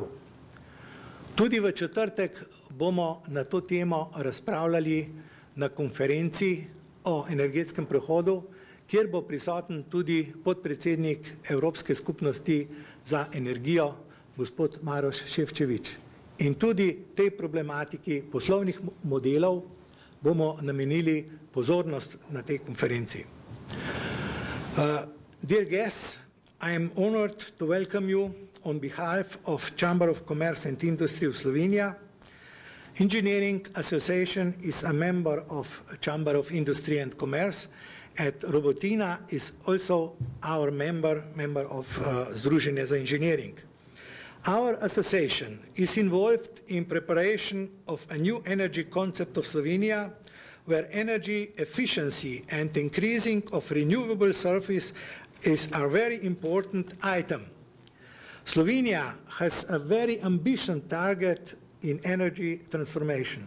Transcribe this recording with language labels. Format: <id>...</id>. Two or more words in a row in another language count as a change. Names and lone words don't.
<sl>Tudi v četrtek bomo na to temo razpravljali na konferenci o energetskem prehodu, kjer bo prisoten tudi podpredsednik Evropske skupnosti za energijo, gospod Maroš Šefčevič. In tudi tej problematiki poslovnih modelov bomo namenili pozornost na tej konferenci.</sl> <en>Dear guests, I am honored to welcome you on behalf of Chamber of Commerce and Industry of Slovenia. Engineering Association is a member of Chamber of Industry and Commerce, and Robotina is also our member of Združenje za inženiring. Our association is involved in preparation of a new energy concept of Slovenia, where energy efficiency and increasing of renewable sources is a very important item. Slovenia has a very ambitious target in energy transformation.</en>